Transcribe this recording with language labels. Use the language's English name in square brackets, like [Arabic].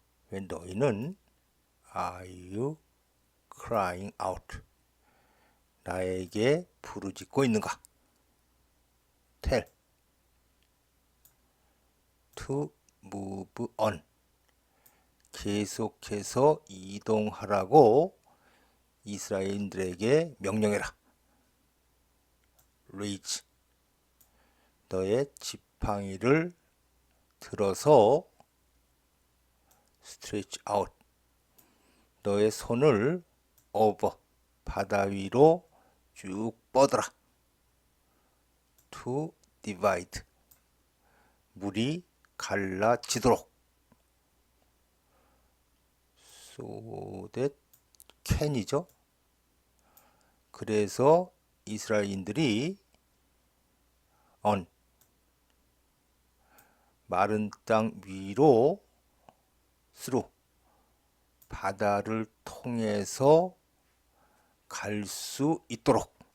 [Korean] 왜 너희는 [English] Are you crying out? [Korean] 나에게 부르짖고 있는가? [English] Tell. To move on. [Korean] 계속해서 이동하라고 이스라엘인들에게 명령해라. [English] Raise. [Korean] 너의 지팡이를 들어서 [English] stretch out. [Korean] 너의 손을 over. 바다 위로 쭉 뻗어라. [English] To divide. [Korean] 물이 갈라지도록. [English] So that can이죠. [Korean] 그래서 이스라엘인들이 on. 마른 땅 위로 through. 바다를 통해서 갈 수 있도록.